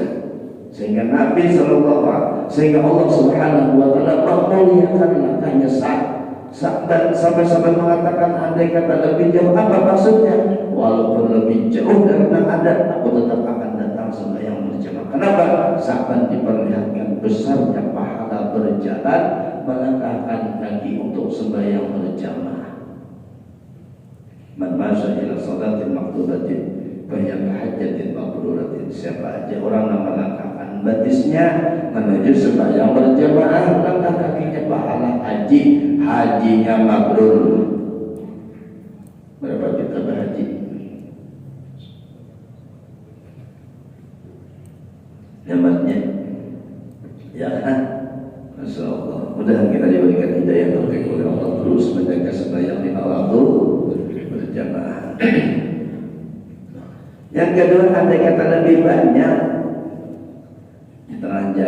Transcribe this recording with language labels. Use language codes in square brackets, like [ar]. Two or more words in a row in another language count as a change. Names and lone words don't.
[id] Sehingga Nabi SAW, sehingga Allah [ar] سبحانه وتعالى [id] memuliakan langkahnya sampai mengatakan andai kata lebih jauh, apa maksudnya? Walaupun lebih jauh dari yang ada, aku tetap akan datang sembahyang berjamaah. Kenapa? Sahabat diperlihatkan besarnya pahala berjalan, melangkahkan kaki untuk sembahyang berjamaah. [ar] من مشى إلى صلاة مكتوبة banyak حجة مبرورة. [id] Siapa aja orang yang melangkahkan batisnya menuju sembahyang berjamaah, langkah kakinya pahala hajinya mabrur. Berapa kita berhaji? Nyamatnya ya kan? [ar] ما شاء الله. [id] Mudah-mudahan kita diberikan hidayah taufik oleh Allah, terus menjaga sembahyang lima waktu berjamaah. Yang kedua, andai kata lebih banyak, di tengah